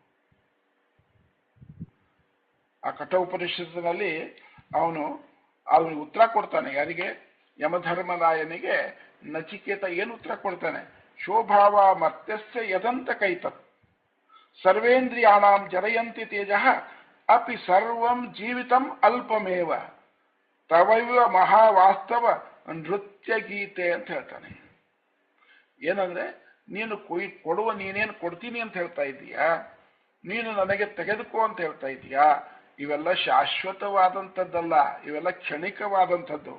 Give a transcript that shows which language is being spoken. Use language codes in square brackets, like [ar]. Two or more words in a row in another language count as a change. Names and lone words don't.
[kn] ಆ ಕಠ ಉಪನಿಷತ್ತಿನಲ್ಲಿ ಅವನಿಗೆ ಉತ್ತರ ಕೊಡ್ತಾನೆ. ಯಾರಿಗೆ? ಯಮಧರ್ಮರಾಯನಿಗೆ ನಚಿಕೇತ ಏನು ಉತ್ತರ ಕೊಡ್ತಾನೆ? [sa] ಶೋಭಾವ ಮರ್ತ್ಯಸ್ಯ ಯದಂತ ಕೈತತ್ ಸರ್ವೇಂದ್ರಿಯಾಣಾಂ ಜರಯಂತಿ ತೇಜಃ ಅಪಿ ಸರ್ವಂ ಜೀವಿತಂ ಅಲ್ಪಮೇವ ತವೈವ ಮಹಾವಾಸ್ತವ ನೃತ್ಯ ಗೀತೆ [kn] ಅಂತ ಹೇಳ್ತಾನೆ. ಏನಂದ್ರೆ, ನೀನು ನೀನೇನು ಕೊಡ್ತೀನಿ ಅಂತ ಹೇಳ್ತಾ ಇದ್ದೀಯಾ, ನೀನು ನನಗೆ ತೆಗೆದುಕೋ ಅಂತ ಹೇಳ್ತಾ ಇದ್ದೀಯಾ, ಇವೆಲ್ಲ ಶಾಶ್ವತವಾದಂಥದ್ದಲ್ಲ, ಇವೆಲ್ಲ ಕ್ಷಣಿಕವಾದಂಥದ್ದು.